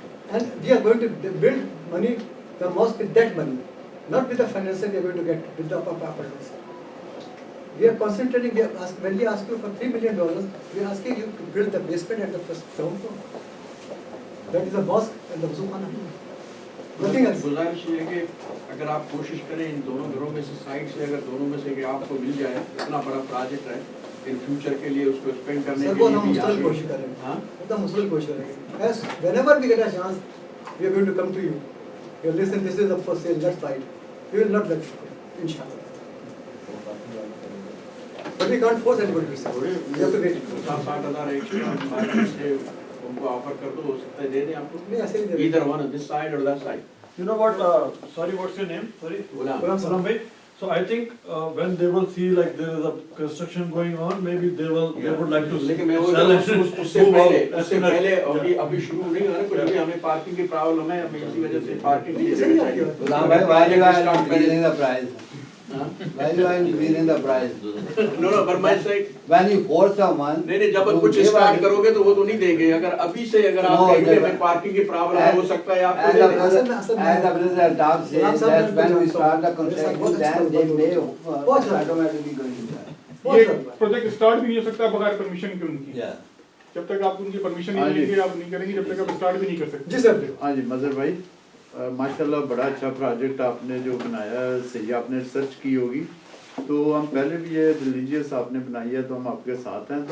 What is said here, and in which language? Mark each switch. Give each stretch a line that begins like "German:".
English: And we are going to build the mosque with that money, not with the financing we are going to get with the apartments. We are concentrating, when we ask you for $3 million, we are asking you to build the basement and the first ground floor. That is the mosque and the wuzukhana. Nothing else.
Hindi: गुजारिश ये है कि अगर आप कोशिश करें इन दोनों घरों में से साइड से अगर दोनों में से कि आपको मिल जाए इतना बड़ा प्रोजेक्ट है इन फ्यूचर के लिए उसको एक्सपेंड करने के लिए हम मुस्तकिल कोशिश करेंगे. हाँ, एकदम मुस्तकिल कोशिश करेंगे.
English: As whenever we get a chance, we are going to come to you. You listen, this is up for sale. Let's buy it. We will not let it go, inshallah. But we can't force anybody to sell. We have to wait.
Hindi: 60,000 extra उनको offer कर दो हो सकता है दे दें आपको
English: either one on this side or that side. You know what? Sorry, what's your name? Sorry, Gulam bhai. So I think when they will see like there is a construction going on, maybe they would like to
Hindi: लेकिन मैं वो उससे पहले अभी शुरू नहीं हुआ ना कुछ भी हमें पार्किंग की प्रॉब्लम है हमें इसी वजह से पार्किंग की जरूरत है.
English: Gulam bhai, why you are increasing the price? Why you are increasing the price? No, but my side. When you force someone.
Hindi: नहीं जब कुछ स्टार्ट करोगे तो वो तो नहीं देंगे अगर अभी से अगर आप कहेंगे हमें पार्किंग की प्रॉब्लम हो सकता है आपको दे दें.
English: As the president of says that when we start the construction, then they may automatically go into that.
Hindi: ये प्रोजेक्ट स्टार्ट भी नहीं हो सकता बगैर परमिशन के उनकी. जब तक आप उनकी परमिशन नहीं लेंगे आप नहीं करेंगे जब तक आप स्टार्ट भी नहीं कर सकते. जी सर. हाँ जी मजहर भाई, माशाल्लाह बड़ा अच्छा प्रोजेक्ट आपने जो बनाया है, सही आपने रिसर्च की होगी. तो हम पहले भी ये रिलीजियस आपने बनाई है तो हम आपके साथ हैं.